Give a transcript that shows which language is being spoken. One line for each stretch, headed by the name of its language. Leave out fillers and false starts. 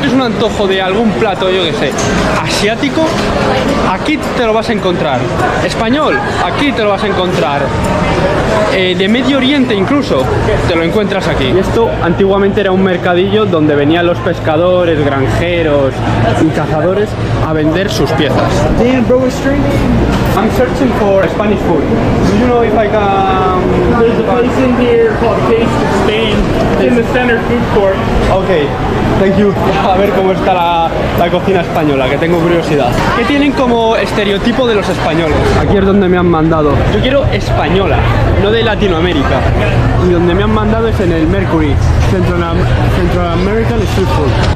Spanish: Es un antojo de algún plato, yo que sé, asiático, aquí te lo vas a encontrar. Español, aquí te lo vas a encontrar. De Medio Oriente incluso, te lo encuentras aquí. Y esto antiguamente era un mercadillo donde venían los pescadores, granjeros y cazadores a vender sus piezas.
English: Dan Brower Street. I'm searching for Spanish food. Do you know if I can... There's a place in here called Taste of Spain in the center food court. Ok, thank you.
Spanish: A ver cómo está la cocina española, que tengo curiosidad. ¿Qué tienen como estereotipo de los españoles? Aquí es donde me han mandado. Yo quiero española, no de Latinoamérica. Y donde me han mandado es en el Mercury, Central American Street Food.